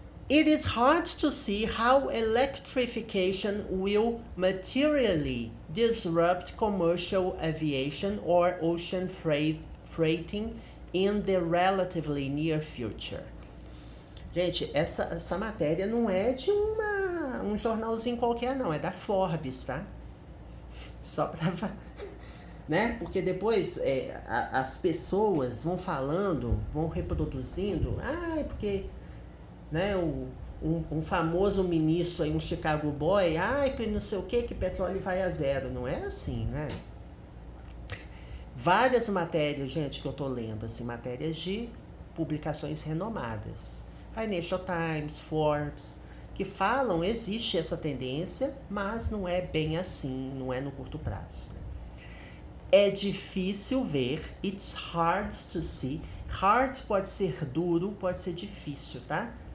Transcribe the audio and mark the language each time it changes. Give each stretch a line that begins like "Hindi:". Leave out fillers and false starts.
English: It is hard to see how electrification will materially disrupt commercial aviation or ocean freighting in the relatively near future.
Portuguese: Gente, essa matéria não é de um jornalzinho qualquer, não. É da Forbes, tá? Só pra... né? Porque depois as pessoas vão falando, vão reproduzindo. Porque... né, um famoso ministro aí, um Chicago Boy, que não sei o que petróleo vai a zero. Não é assim, né? Várias matérias, gente, que eu tô lendo, assim, matérias de publicações renomadas. Financial Times, Forbes, que falam, existe essa tendência, mas não é bem assim, não é no curto prazo. Né? É difícil ver,
English: it's hard to see.
Portuguese: Hard pode ser duro, pode ser difícil, tá?